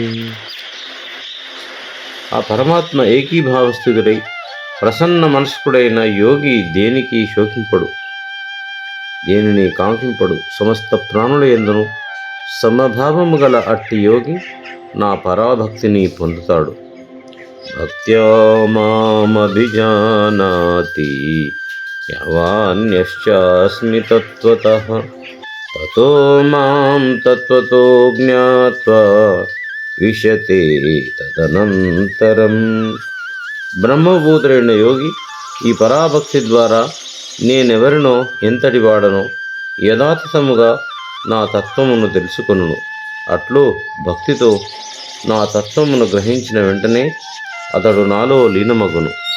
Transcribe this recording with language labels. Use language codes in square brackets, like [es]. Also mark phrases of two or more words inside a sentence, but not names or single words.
[te] ఆ పరమాత్మ ఏకీభావస్థితుడై ప్రసన్న మనస్కుడైన యోగి దేనికి శోకింపడు, దేనిని కాంక్షింపడు. సమస్త ప్రాణుల యందును సమభావము గల అట్టి యోగి నా పరాభక్తిని పొందుతాడు. [sa] భక్త్యా మామభిజానాతి యావాన్యశ్చాస్మి తత్వతః తతో మాం తత్వతో జ్ఞాత్వా విశతే తదనంతరం. [te] బ్రహ్మభూతుడైన యోగి ఈ పరాభక్తి ద్వారా నేనెవరినో ఎంతటి వాడనో యథాతథముగా నా తత్వమును తెలుసుకొనును. అట్లు భక్తితో నా తత్వమును గ్రహించిన వెంటనే అతడు నాలో లీనమగును.